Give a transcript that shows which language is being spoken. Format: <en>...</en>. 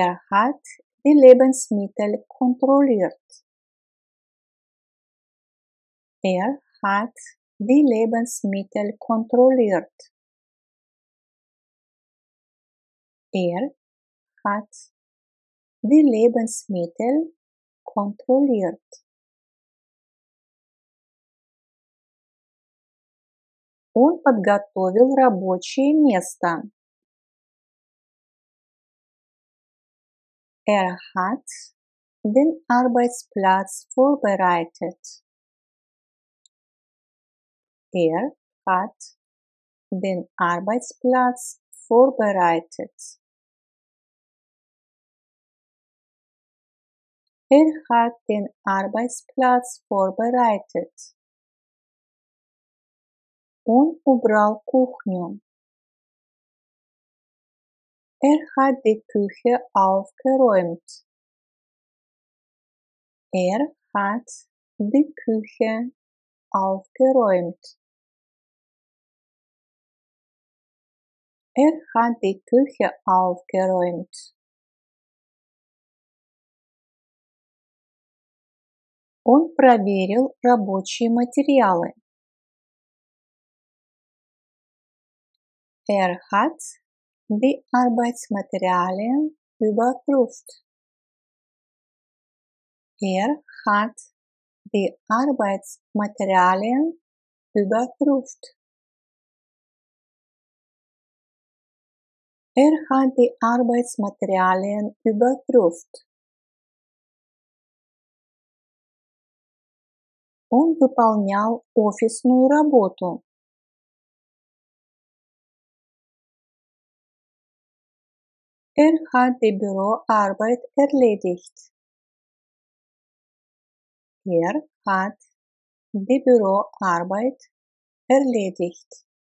<de>Hat die Lebensmittel kontrolliert. Hat die Lebensmittel kontrolliert. Er hat die Lebensmittel kontrolliert.</de> <ru>Он подготовил рабочее место.</ru> <de>Er hat den Arbeitsplatz vorbereitet. Er hat den Arbeitsplatz vorbereitet. Er hat den Arbeitsplatz vorbereitet.</de> <ru>Он убрал кухню.</ru> <de>Er hat die Küche aufgeräumt. Er hat die Küche aufgeräumt. Er hat die Küche aufgeräumt.</de> <ru>Он проверил рабочие материалы.</ru> <de>Er hat die Arbeitsmaterialien überprüft. Er hat die Arbeitsmaterialien überprüft. Er hat die Arbeitsmaterialien überprüft.</de> <ru>Он выполнял офисную работу.</ru> <de>Er hat die Büroarbeit erledigt. Er hat die Büroarbeit erledigt.</de>